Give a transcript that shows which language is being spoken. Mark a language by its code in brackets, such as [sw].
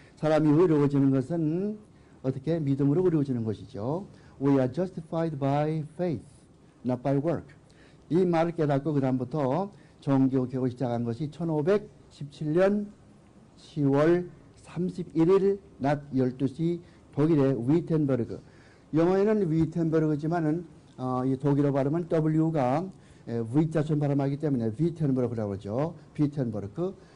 [ko] 사람이 의로워지는 것은 어떻게? 믿음으로 의로워지는 것이죠. [en] We are justified by faith, not by work. [ko] 이 말을 깨닫고 그 다음부터 종교개혁을 시작한 것이 1517년 10월 31일 낮 12시 독일의 위텐버그. 영어에는 위텐버그지만은 이 독일어 발음은 W가 V자처럼 발음하기 때문에 위텐버그라고 그러죠. 위텐버그.